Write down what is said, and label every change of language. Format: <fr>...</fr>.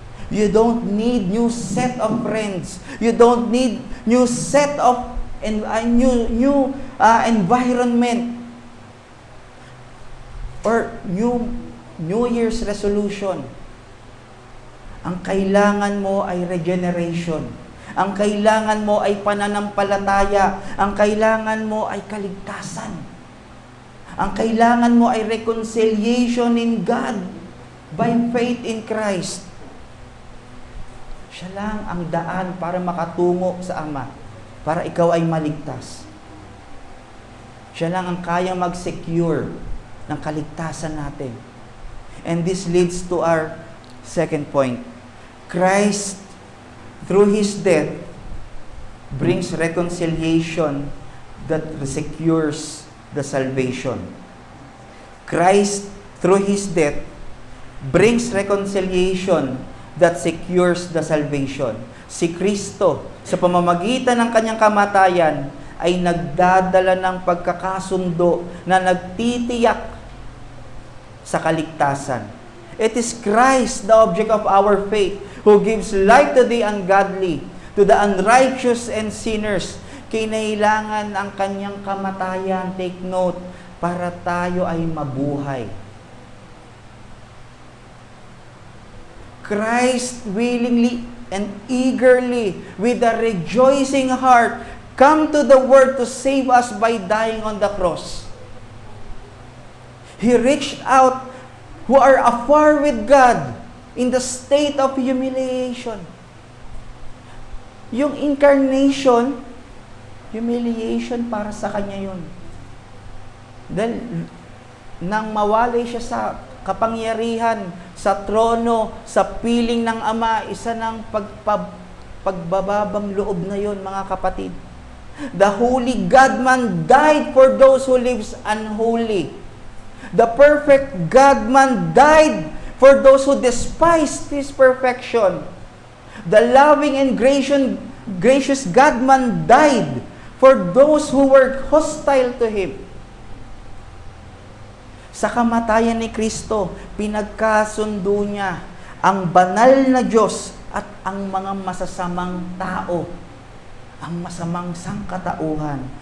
<en>You don't need new set of friends. You don't need new set of new environment or New Year's resolution.</en> <tl>Ang kailangan mo ay regeneration. Ang kailangan mo ay pananampalataya. Ang kailangan mo ay kaligtasan. Ang kailangan mo ay</tl> <en>reconciliation in God by faith in Christ.</en> <tl>Siya lang ang daan para makatungo sa Ama. Para ikaw ay maligtas. Siya lang ang kayang mag-secure ng kaligtasan natin.</tl> <en>And this leads to our second point. Christ, through His death, brings reconciliation that secures the salvation. Christ, through His death, brings reconciliation that secures the salvation.</en> <tl>Si Kristo, sa pamamagitan ng kanyang kamatayan, ay nagdadala ng pagkakasundo na nagtitiyak sa kaligtasan.</tl> <en>It is Christ, the object of our faith, who gives life to the ungodly, to the unrighteous and sinners.</en> <tl>Kinailangan ang kanyang kamatayan,</tl> <en>take note,</en> <tl>para tayo ay mabuhay.</tl> <en>Christ willingly and eagerly, with a rejoicing heart, come to the world to save us by dying on the cross. He reached out who are afar with God in the state of humiliation.</en> <tl>Yung incarnation, humiliation para sa kanya yun. Dahil nang mawalay siya sa kapangyarihan, sa trono, sa piling ng Ama, isa ng pagbababang loob na yon, mga kapatid.</tl> <en>The Holy God-man died for those who lives unholy. The perfect God-man died for those who despised His perfection. The loving and gracious God-man died for those who were hostile to Him.</en> <tl>Sa kamatayan ni Kristo, pinagkasundo niya ang banal na Diyos at ang mga masasamang tao, ang masamang sangkatauhan.</tl>